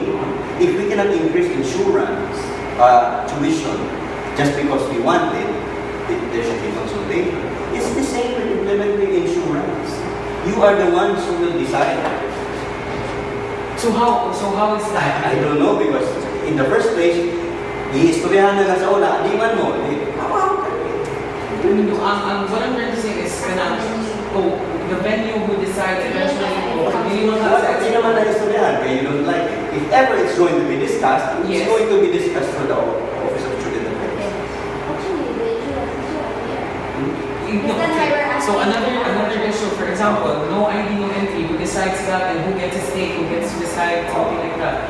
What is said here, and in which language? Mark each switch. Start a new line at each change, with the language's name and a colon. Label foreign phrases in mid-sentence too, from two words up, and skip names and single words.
English: If we cannot increase insurance tuition just because we want it, there should be consultation. It's the same with implementing insurance. You are the ones who will decide. So how is that? I don't know because in the first place,
Hiligaynon: i-istoryahan na lang sa una, di man mo.
English: What I'm trying to say is, the venue who decides eventually,
Filipino: hindi mo Hindi naman na-istoryahan kaya
English: you don't like it. If ever it's going to be discussed, it's Yes. going to be discussed through the Office of Student Affairs. Actually, the insurance is here. No, okay. So another issue, for example, no ID, no entry, who decides that and who gets a stake, who gets to decide, something like that.